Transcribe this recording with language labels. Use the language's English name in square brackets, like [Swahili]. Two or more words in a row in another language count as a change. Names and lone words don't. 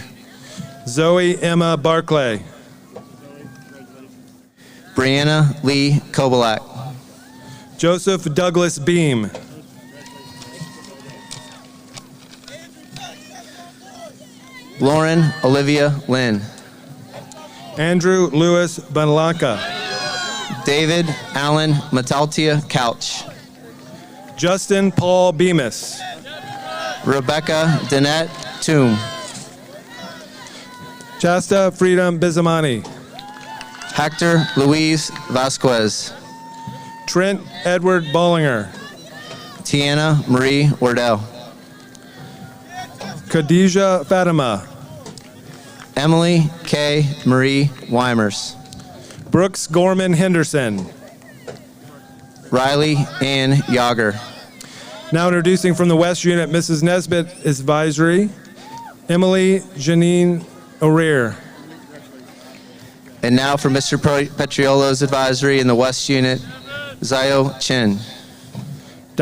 [English] Zoe Emma Barclay. Brianna Lee Kobalak. Joseph Douglas Beam. Lauren Olivia Lynn. Andrew Lewis Banlanca. David Allen Metaltia Couch. Justin Paul Bemis. Rebecca Danette Toom. Chasta Freedom Bizamani. Hector Luis Vasquez. Trent Edward Bollinger. Tiana Marie Wardell. Khadijah Fatima. Emily K. Marie Weimers. Brooks Gorman Henderson. Riley Ann Yager. Now introducing from the West Unit, Mrs. Nesbitt Advisory, Emily Janine O'Rear. And now for Mr. Petriolo's Advisory in the West Unit, Zio Chen.